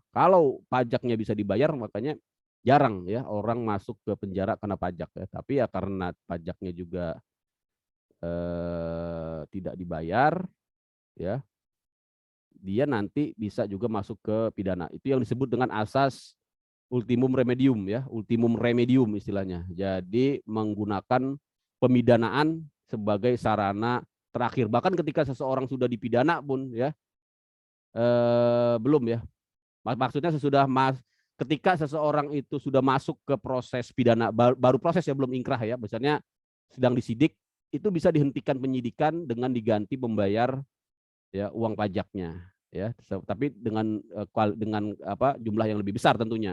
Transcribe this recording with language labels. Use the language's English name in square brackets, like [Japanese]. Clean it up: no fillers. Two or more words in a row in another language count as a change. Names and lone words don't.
[Indonesian] Kalau pajaknya bisa dibayar makanya jarang ya orang masuk ke penjara karena pajak ya. Tapi ya karena pajaknya juga tidak dibayar ya, dia nanti bisa juga masuk ke pidana. Itu yang disebut dengan asas [Latin] ultimum remedium [Indonesian] ya, [Latin] ultimum remedium [Indonesian] istilahnya. Jadi menggunakan pemidanaan sebagai sarana terakhir. Bahkan ketika seseorang sudah dipidana pun ya belum ya. Maksudnya sesudah ketika seseorang itu sudah masuk ke proses pidana, baru proses ya, belum ingkrah ya, misalnya sedang disidik, itu bisa dihentikan penyidikan dengan diganti membayar ya uang pajaknya ya, tapi dengan jumlah yang lebih besar tentunya.